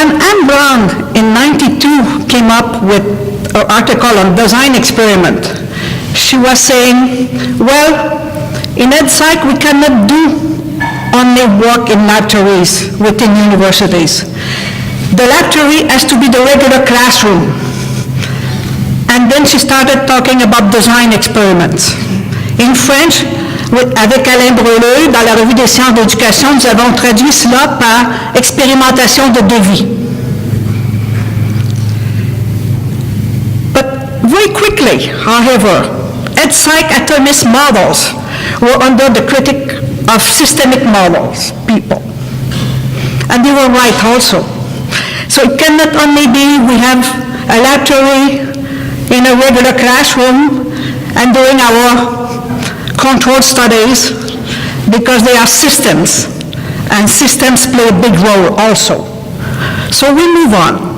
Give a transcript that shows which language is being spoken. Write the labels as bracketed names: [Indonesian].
[English] when Anne Brown in '92 came up with an article on design experiment, she was saying, well, in EdSci, we cannot do only work in laboratories within universities. The laboratory has to be the regular classroom. And then she started talking about design experiments. In French, [French] avec Alain Breleux, dans la revue des sciences d'éducation, nous avons traduit cela par expérimentation de devis. [English] But very quickly, however, EdPsych atomist models were under the critique of systemic models, people. And they were right also. So it cannot only be we have a laboratory in a regular classroom and doing our controlled studies, because they are systems, and systems play a big role also. So we move on.